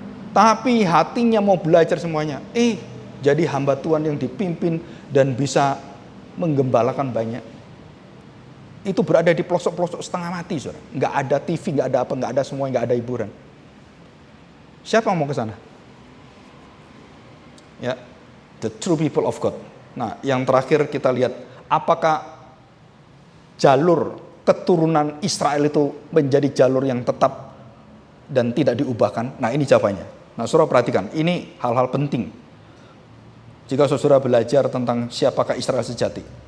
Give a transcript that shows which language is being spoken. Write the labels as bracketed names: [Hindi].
[Indonesian] Tapi hatinya mau belajar semuanya. Jadi hamba Tuhan yang dipimpin dan bisa menggembalakan banyak. Itu berada di pelosok-pelosok setengah mati, saudara. Nggak ada TV, nggak ada apa, nggak ada semua, nggak ada hiburan. Siapa yang mau ke sana? [English] Ya, the true people of God. [Indonesian] Nah, yang terakhir kita lihat, apakah jalur keturunan Israel itu menjadi jalur yang tetap dan tidak diubahkan? Nah, ini jawabannya. Nah, saudara perhatikan, ini hal-hal penting jika saudara belajar tentang siapakah Israel sejati.